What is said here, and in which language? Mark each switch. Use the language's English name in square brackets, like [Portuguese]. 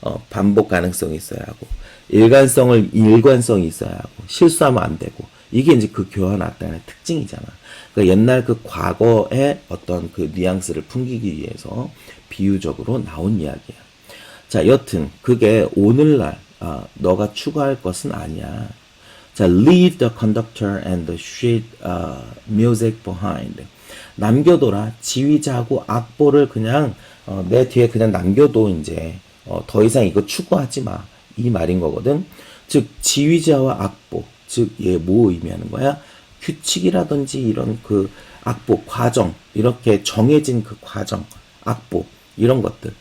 [Korean] 반복 가능성이 있어야 하고, 일관성이 있어야 하고, 실수하면 안 되고, 이게 이제 그 교환 악단의 특징이잖아. 그러니까 옛날 그 과거의 어떤 그 뉘앙스를 풍기기 위해서 비유적으로 나온 이야기야. 자, 여튼 그게 오늘날 너가 추구할 것은 아니야. [English] 자, leave the conductor and the sheet music behind. [Korean] 남겨둬라. 지휘자하고 악보를 그냥 내 뒤에 그냥 남겨둬. 이제 더 이상 이거 추구하지 마. 이 말인 거거든. 즉 지휘자와 악보. 즉 얘 뭐 의미하는 거야? 규칙이라든지 이런 그 악보, 과정, 이렇게 정해진 그 과정, 악보 이런 것들.